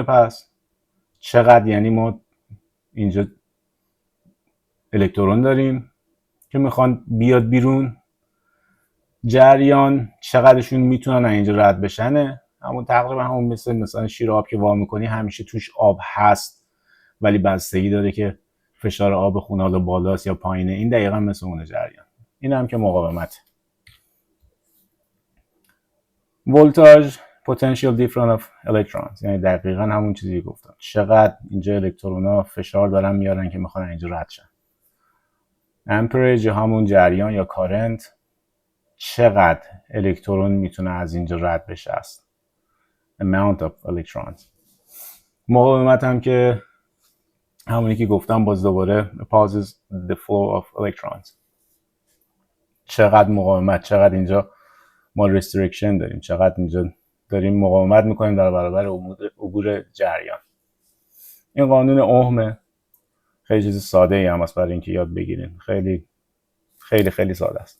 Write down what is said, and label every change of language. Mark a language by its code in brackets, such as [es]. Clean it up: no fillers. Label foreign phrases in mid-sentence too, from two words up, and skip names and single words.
[fa] پس چقدر، یعنی ما اینجا الکترون داریم، که میخوان بیاد بیرون، جریان چقدرشون میتونن اینجا رد بشنه. همون تقریبا همون مثلا شیر آب که وا میکنی همیشه توش آب هست ولی بستگی داره که فشار آب خونه حالا بالاست یا پایینه. این دقیقا مثل اون جریان. این هم که مقاومت. ولتاژ [en] potential difference of electrons، [fa] یعنی دقیقا همون چیزی گفتم، چقدر اینجا الکترونا فشار دارن میارن که میخوان اینجا رد شن. امپریج همون جریان یا کارنت، چقدر الکترون میتونه از اینجا رد بشه است. [en] amount of electrons. [fa] مقاومت هم که همونی که گفتم باز دوباره [en] pauses the flow of electrons. [fa] چقدر مقاومت، چقدر اینجا ما restriction داریم، چقدر اینجا داریم مقاومت میکنیم در برابر عبور جریان. این قانون اوهمه، خیلی چیز ساده ای هم است برای اینکه یاد بگیرین. خیلی خیلی خیلی ساده است.